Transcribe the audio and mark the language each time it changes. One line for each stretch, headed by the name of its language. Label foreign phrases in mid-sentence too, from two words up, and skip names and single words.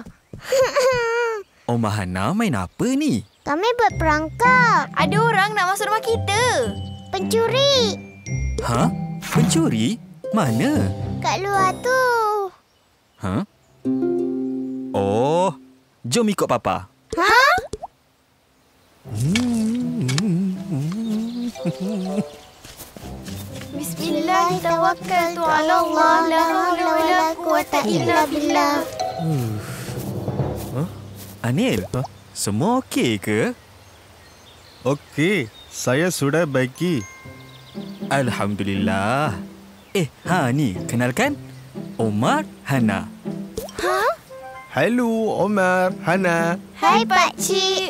Malay: Omah Hana main apa ni? Kami buat perangkap. Ada orang nak masuk rumah kita. Pencuri. Ha? Pencuri? Mana? Kat luar tu. Ha? Oh, jom ikut Papa. Ha?
Arabic: بسم الله، توكلت على الله، لا حول ولا قوة إلا بالله.
Malay: Anil, semua okey ke? Okey, saya sudah baiki. Alhamdulillah. Ni, kenalkan. Omar, Hana. Hello, Omar, Hana. Hai, Pakcik.